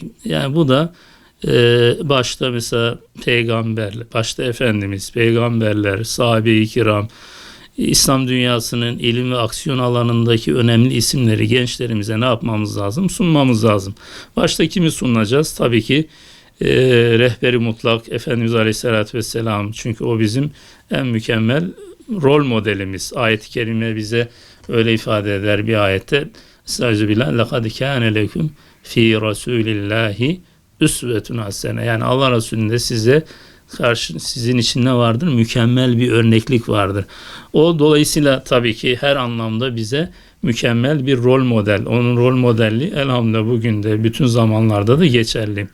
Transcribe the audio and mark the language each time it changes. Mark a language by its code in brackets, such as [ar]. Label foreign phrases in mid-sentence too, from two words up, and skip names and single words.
[tr] Yani bu da başta mesela peygamberler, başta Efendimiz, peygamberler, sahabe-i kiram, İslam dünyasının ilim ve aksiyon alanındaki önemli isimleri gençlerimize ne yapmamız lazım? Sunmamız lazım. Başta kimi sunacağız? Tabii ki rehberi mutlak Efendimiz [ar] عليه الصلاة والسلام. [tr] Çünkü o bizim en mükemmel rol modelimiz. Ayet-i Kerime bize öyle ifade eder bir ayette. Estağfirullah. [ar] لَقَدْ كَانَ لَكُمْ ف۪ي رَسُولِ اللّٰهِ أسوة حسنة. [tr] Yani Allah Resulü'nde size karşı sizin için ne vardır? Mükemmel bir örneklik vardır. O dolayısıyla tabii ki her anlamda bize mükemmel bir rol model. Onun rol modelliği elhamdülillah bugün de bütün zamanlarda da geçerli.